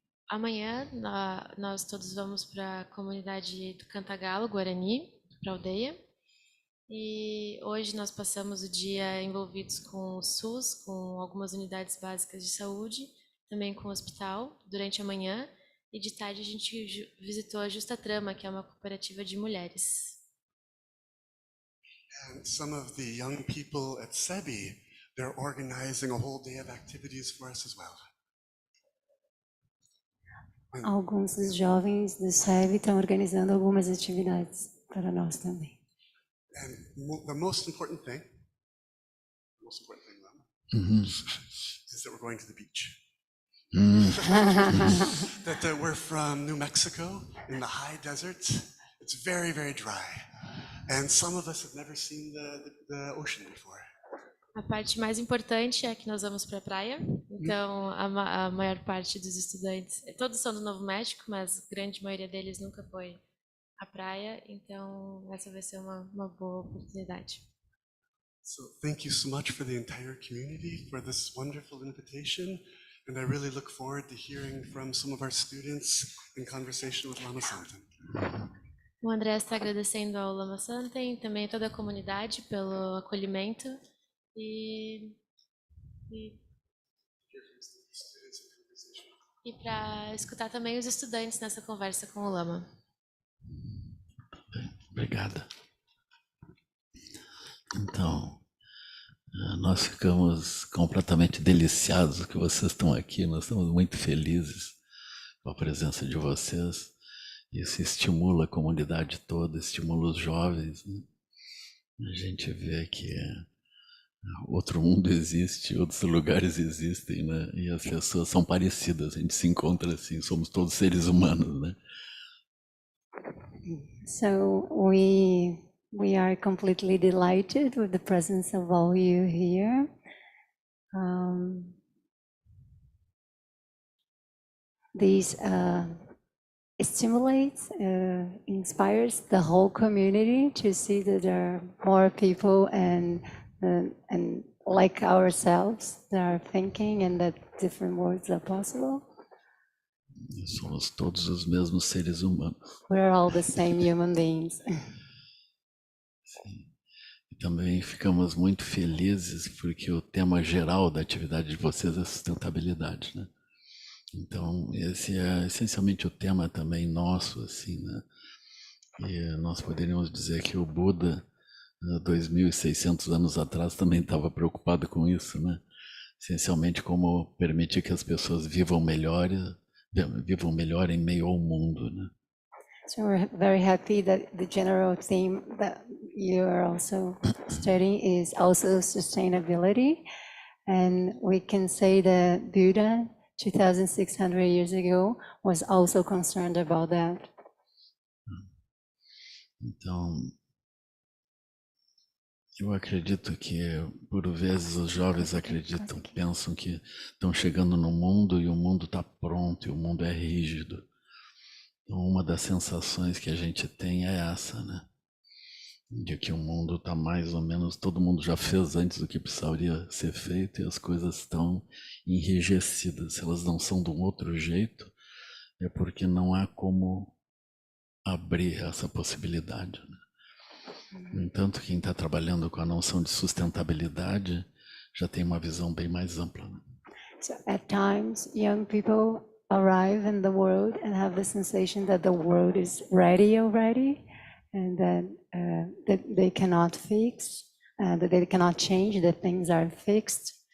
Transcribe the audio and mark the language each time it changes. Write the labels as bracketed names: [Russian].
[Portuguese] Amanhã nós todos vamos para a comunidade do Cantagalo, Guarani, para a aldeia. E hoje nós passamos o dia envolvidos com o SUS, com algumas unidades básicas de saúde, também com o hospital, durante a manhã. E de tarde a gente visitou a Justa Trama, que é uma cooperativa de mulheres. [English] And some of the young people at SEBI, they're organizing a whole day of activities for us as well. [Portuguese] Alguns dos jovens do SEB estão organizando algumas atividades para nós também. [English] And the most important thing, Uhum. is that we're going to the beach. Hum. That we're from New Mexico in the high desert. It's very, very dry. And some of us have never seen the ocean before. [Portuguese] A parte mais importante é que nós vamos para a praia. Então, a maior parte dos estudantes, todos são do Novo México, mas a grande maioria deles nunca foi à praia. Então, essa vai ser uma boa oportunidade. [English] So thank you so much for the entire community for this wonderful invitation. And I really look forward to hearing from some of our students in conversation with Lama Samten. [Portuguese] O Andreas está agradecendo ao Lama Samten, também a toda a comunidade pelo acolhimento e para escutar também os estudantes nessa conversa com o Lama. Obrigada. Então, nós ficamos completamente deliciados que vocês estão aqui, nós estamos muito felizes com a presença de vocês. Isso estimula a comunidade toda, estimula os jovens, né? A gente vê que outro mundo existe, outros lugares existem, né? E as pessoas são parecidas, a gente se encontra assim, somos todos seres humanos, né? [English] So we are completely delighted with the presence of all you here. This stimulates, inspires the whole community to see that there are more people and like ourselves that are thinking and that different worlds are possible. [Portuguese] Somos todos os mesmos seres humanos. [English] We're all the same human beings. [Portuguese] Sim. E também ficamos muito felizes porque o tema geral da atividade de vocês é sustentabilidade, né? Então, esse é essencialmente o tema também nosso, assim, né? E nós poderíamos dizer que o Buda, 2.600 anos atrás, também estava preocupado com isso, né? Essencialmente como permitir que as pessoas vivam melhor em meio ao mundo, né? [English] So we're very happy that the general theme that you are also studying is also sustainability. And we can say that Buddha, 2,600 years ago, was also concerned about that. [Portuguese] Então, eu acredito que, por vezes, os jovens acreditam, pensam que estão chegando no mundo e o mundo está pronto e o mundo é rígido. Então, uma das sensações que a gente tem é essa, né? De que o mundo está mais ou menos, todo mundo já fez antes do que precisaria ser feito e as coisas estão enrijecidas. Se elas não são de um outro jeito, é porque não há como abrir essa possibilidade, né? No entanto, quem está trabalhando com a noção de sustentabilidade já tem uma visão bem mais ampla, né? [English] So at times, young people arrive in the world and have the sensation that the world is ready already, and that they cannot fix, that they cannot change, that things are fixed.